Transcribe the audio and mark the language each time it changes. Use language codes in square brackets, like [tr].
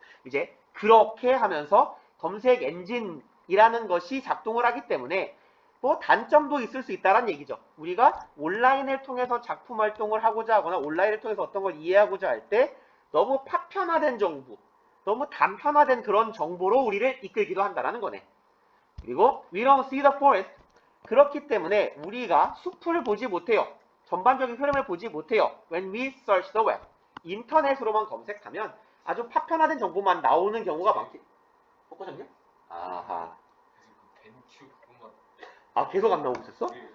[ko] 이제 그렇게 하면서 검색 엔진이라는 것이 작동을 하기 때문에 뭐 단점도 있을 수 있다는 얘기죠. 우리가 온라인을 통해서 작품 활동을 하고자 하거나 온라인을 통해서 어떤 걸 이해하고자 할 때 너무 파편화된 정보, 너무 단편화된 그런 정보로 우리를 이끌기도 한다는 거네. [en] 그리고 we don't see the forest. [ko] 그렇기 때문에 우리가 숲을 보지 못해요. 전반적인 흐름을 보지 못해요. [en] When we search the web. [ko] 인터넷으로만 검색하면 아주 파편화된 정보만 나오는 경우가 많기. 바꿔졌냐? 아하. 벤큐 그것만. 아 계속 안 나오고 있었어?